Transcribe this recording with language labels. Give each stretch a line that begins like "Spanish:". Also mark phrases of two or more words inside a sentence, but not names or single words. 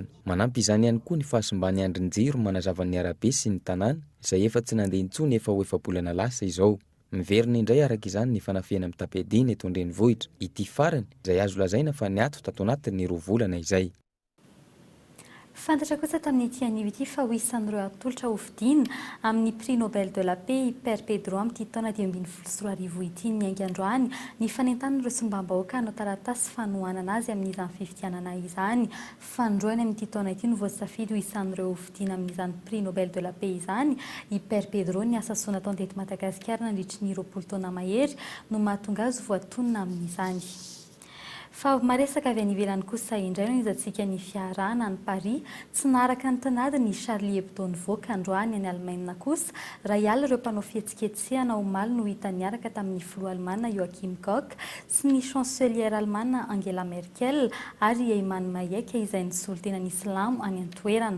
Malagasy: Manampy izany ihany koa ny fahasimbany andrin-jiro manazavan'ny arabe sy ny tanàna izay efa tsy nandeha intsony efa ho efa-bolana lasa izao. Miverina indray araka izany ny fanafiana amin'ny tapediana eto Andrenivohitra. Ity farany izay azo lazaina fa niato tato anatin'ny 2 volana izay. Fantatra kosa tamin'ity anio ity fa ho isan'ireo atolotra hofidiana amin'ny
French: prix Nobel de la paix
Malagasy: Père Pedro amin'ity taona 2024 ity ny haingan-droany ny fanentan'ireo sombam-bahoaka hanao taratasy fanohanana azy amin'izany fifidianana izany. Fandroany amin'ity taona ity no voasafidy ho isan'ireo hofidiana amin'izany
French: prix Nobel de la paix
Malagasy: izany i Père Pedro ny asa soa nataony teto Madagasikara nandritry ny 20 taona mahery no mahatonga azy voatonona amin'izany. Fa maresaka avy any ivelany kosa indray no izantsika ny fiarahana ny Paris tsy naraka ny tanady ny Charlie Hebdo nivoaka androany any Alemaina kosa raha hiala ireo mpanao fihetsiketsehana omaly no hita niaraka tamin'ny filoha Alemana Joachim Gauck sy ny chancelière Alemana Angela Merkel ary Ayman Mayek izay nisolo tenan'ny Islamo any an-toerana.